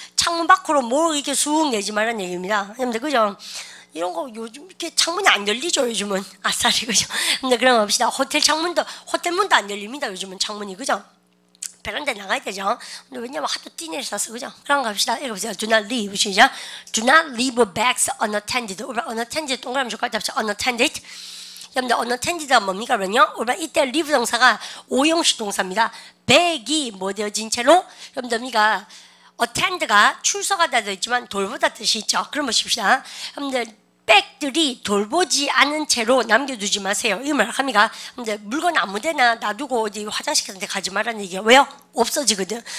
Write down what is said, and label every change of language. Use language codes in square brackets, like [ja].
[ko] 창문 밖으로 뭘 이렇게 쑥 내지 말라는 얘기입니다. 여러분들 그죠? 이런 거 요즘 이렇게 창문이 안 열리죠 요즘은. 아싸리 그죠? 근데 그럼 봅시다. 호텔 문도 안 열립니다 요즘은 창문이 그죠? 베란다에 나가야 되죠. 근데 왜냐면 하도 뛰내려서 그죠? 그럼 갑시다. 읽어보세요. [en] Do not leave [ko] 시작. [en] Do not leave bags unattended. [ko] unattended 동그라미 줄까요? unattended. 여러분들 unattended가 뭡니까? 그러면요. 이때 leave 동사가 오형식 동사입니다. 백이 뭐 되어진 채로 여러분들 우리가 attend가 출석하다 되어 있지만 돌보다 뜻이 있죠. 그럼 보십시다. 여러분들 백들이 돌보지 않은 채로 남겨두지 마세요. 이 말 합니까? 근데 물건 아무데나 놔두고 어디 화장실 같은 데 가지 말라는 얘기예요. 왜요? 없어지거든.